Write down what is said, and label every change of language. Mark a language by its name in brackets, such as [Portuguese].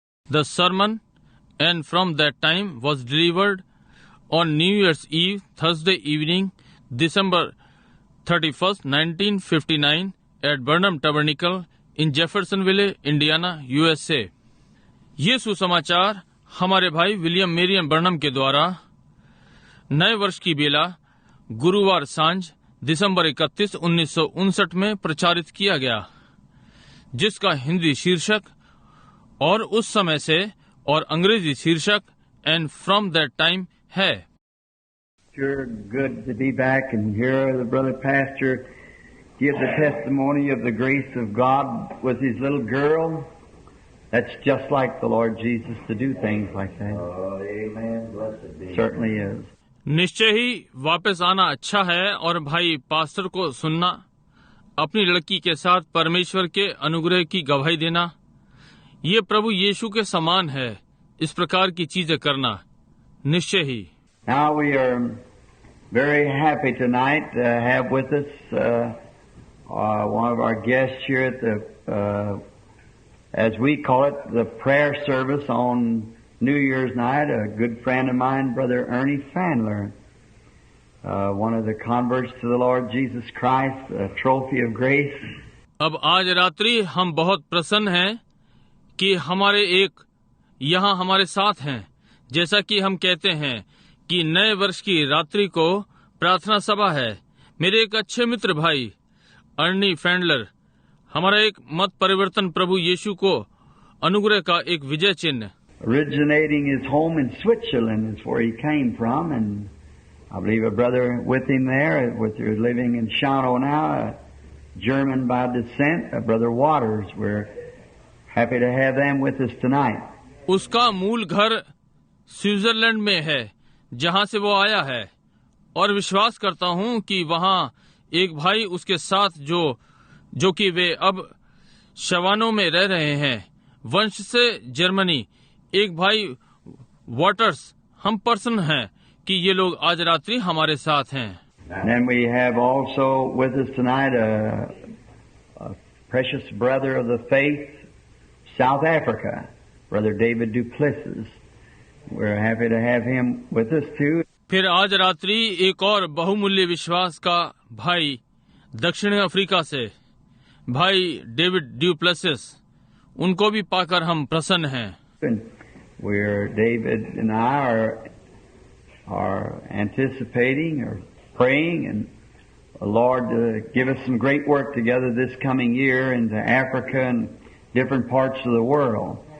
[English] The sermon, and from that time was delivered on New Year's Eve, Thursday evening, December 31st, 1959, at Burnham Tabernacle in Jeffersonville, Indiana, USA. [Hindi] ये सुसमाचार हमारे भाई William Marrion Barnum के द्वारा नए वर्ष की बेला गुरुवार सांझ दिसंबर 31, 1959 में प्रचारित किया गया, जिसका हिंदी शीर्षक और उस समय से और अंग्रेजी शीर्षक [English] and from that time [Hindi] है। [English] Sure good to be back and hear the brother pastor give the testimony of the grace of God with his little girl. That's just like the Lord Jesus to do things like that. Oh, amen. Blessed be. Certainly is. [Hindi] निश्चय ही वापस आना अच्छा है और भाई pastor को सुनना, अपनी लड़की के साथ परमेश्वर के अनुग्रह की गवाही देना, ये प्रभु यीशु के समान है। इस प्रकार की चीजें करना निश्चय ही। [English] Now we are very happy tonight to have with us one of our guests here at the, as we call it, the prayer service on New Year's night. A good friend of mine, Brother Ernie Fandler, one of the converts to the Lord Jesus Christ, a trophy of grace. [Hindi] अब आज रात्रि हम बहुत प्रसन्न हैं कि हमारे एक यहाँ हमारे साथ हैं। जैसा कि हम कहते हैं कि नए वर्ष की रात्रि को प्रार्थना सभा है। मेरे एक अच्छे मित्र भाई अर्नी फैंडलर, हमारा एक मत परिवर्तन प्रभु यीशु को अनुग्रह का एक विजय चिन्ह। [English] Originating his home in Switzerland is where he came from, and I believe a brother with him there, who's living in Schaunow now, a German by descent, a Brother Waters. We're happy to have them with us tonight. [Hindi] उसका मूल घर Switzerland में है, जहाँ से वो आया है, और विश्वास करता हूँ कि वहाँ एक भाई उसके साथ जो कि वे अब शवानों में रह रहे हैं, वंश से जर्मनी, एक भाई वाटर्स। हम प्रसन्न हैं कि ये लोग आज रात्रि हमारे साथ हैं। [English] And then we have also with us tonight a precious brother of the faith, South Africa, Brother David Duplessis. We're happy to have him with us too. [Hindi] फिर आज रात्रि एक और बहुमूल्य विश्वास का भाई दक्षिण अफ्रीका से, भाई डेविड ड्यूप्लेसिस, उनको भी पाकर हम प्रसन्न हैं। [English] Where David and I are anticipating or praying, and the Lord give us some great work together this coming year into Africa and different parts of the world.